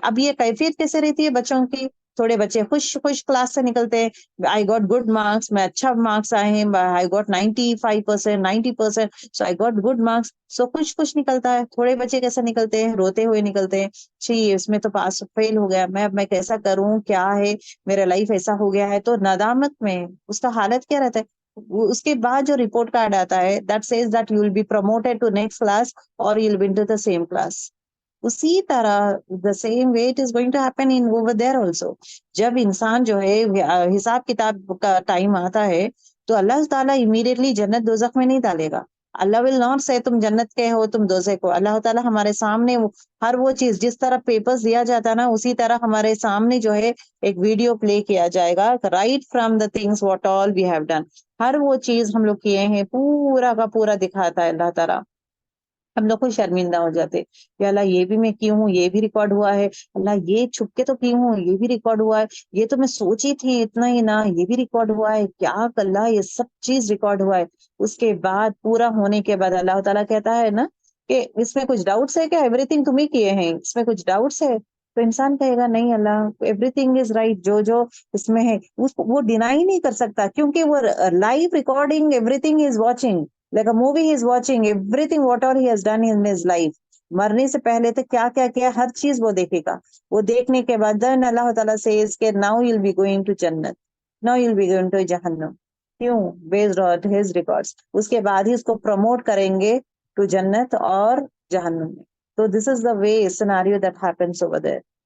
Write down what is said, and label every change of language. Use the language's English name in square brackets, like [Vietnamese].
[Urdu] اب یہ کیفیت کیسے رہتی ہے بچوں کی؟ تھوڑے بچے خوش کلاس سے نکلتے ہیں، [English] I got good marks, [Urdu] میں اچھا مارکس آئے ہیں، I got 95%، 90%، [English] So I got good marks. [Urdu] سو خوش نکلتا ہے. تھوڑے بچے کیسے نکلتے ہیں؟ روتے ہوئے نکلتے ہیں، جی اس میں تو پاس فیل ہو گیا، میں کیسا کروں، کیا ہے میرا لائف ایسا ہو گیا ہے. تو ندامت میں اس کا حالت کیا رہتا ہے. اس کے بعد جو رپورٹ کارڈ آتا ہے [English] that says that you will be promoted to next class or you'll be into the same class. [Urdu] اسی طرح [English] the same way it is going to happen in over there also. [Urdu] جب انسان جو ہے حساب کتاب کا ٹائم آتا ہے تو اللہ تعالیٰ امیڈیٹلی جنت دوزخ میں نہیں ڈالے گا. [English] اللہ will not say [Urdu] تم جنت کے ہو تم دوزخ کو. اللہ تعالیٰ ہمارے سامنے ہر وہ چیز جس طرح پیپرز دیا جاتا ہے نا، اسی طرح ہمارے سامنے جو ہے ایک ویڈیو پلے کیا جائے گا [English] Right from the things what all we have done. [Urdu] ہر وہ چیز ہم لوگ کیے ہیں پورا کا پورا دکھاتا ہے اللہ تعالیٰ. ہم لوگ کو شرمندہ ہو جاتے کہ اللہ یہ بھی میں کیوں ہوں، یہ بھی ریکارڈ ہوا ہے، اللہ یہ چھپ کے تو کیوں ہوں، یہ بھی ریکارڈ ہوا ہے، یہ تو میں سوچی تھی اتنا ہی نا، یہ بھی ریکارڈ ہوا ہے، کیا اللہ یہ سب چیز ریکارڈ ہوا ہے. اس کے بعد پورا ہونے کے بعد اللہ تعالیٰ کہتا ہے نا کہ اس میں کچھ ڈاؤٹس ہے کیا، ایوری تھنگ تمہیں کیے ہیں، اس میں کچھ ڈاؤٹس ہے. تو انسان کہے گا نہیں اللہ [English] everything is right, [Urdu] جو اس میں ہے وہ ڈینائی نہیں کر سکتا، کیونکہ وہ [English] Live recording everything is watching. like a movie he is watching everything what all he has done in his life. [Urdu] مرنے سے پہلے تو کیا کیا کیا ہر چیز وہ دیکھے گا. وہ دیکھنے کے بعد [English] then اللہ تعالیٰ says کہ now you'll be going to جنت، now you'll be going to جہنم. کیوں؟ based on his records. [Urdu] اس کے بعد ہی اس کو پروموٹ کریں گے to جنت اور جہنم میں. [English] تو this is the way scenario that happens over there.